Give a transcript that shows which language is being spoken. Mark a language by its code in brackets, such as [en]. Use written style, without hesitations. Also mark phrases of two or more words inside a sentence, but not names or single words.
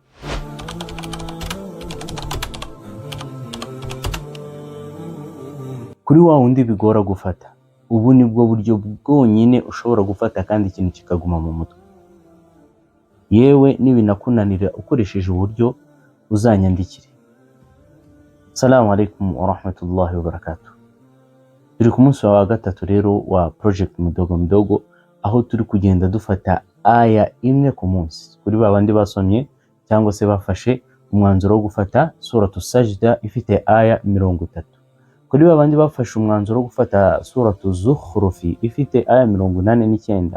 [rw] Kuri wa wundi bigora gufata, ubu nibwo buryo bwonyine ushobora gufata kandi ikintu kikaguma mu mutwe. Yewe nibinakunanira ukoresheje uburyo uzanyandikire. [ar] السلام عليكم ورحمة الله وبركاته. [rw] Turi ku munsi wa gatatu rero wa project Mdogo Mdogo, aho turi kugenda dufata aya imwe ku munsi kuri babandi basomye cyangwa se bafashe umwanzuro wo gufata suratu Sajda ifite aya 30, kuri babandi bafashe umwanzuro wo gufata suratu Zukhrufi ifite aya 89.